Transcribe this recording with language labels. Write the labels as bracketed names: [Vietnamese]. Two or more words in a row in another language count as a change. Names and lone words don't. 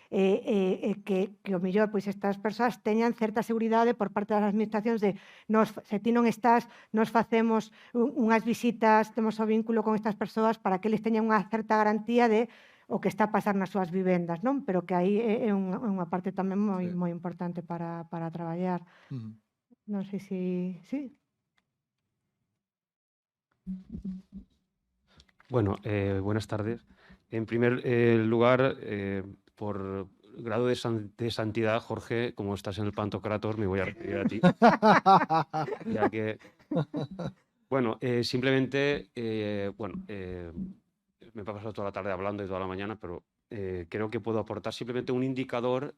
[Galician] Que o mellor pois estas persoas teñan certa seguridade por parte das administracións de se ti non estás, nos facemos unhas visitas, temos o vínculo con estas persoas para que eles teñan unha certa garantía de o que está a pasar nas súas vivendas, non? Pero que aí é unha parte tamén moi importante para traballar. Non sei se... [Spanish] Sí? Bueno, buenas tardes. En primer lugar, por grado de santidad, Jorge, como estás en el Pantocrator, me voy a referir a ti. Ya que, bueno, simplemente, me he pasado toda la tarde hablando y toda la mañana, pero creo que puedo aportar simplemente un indicador.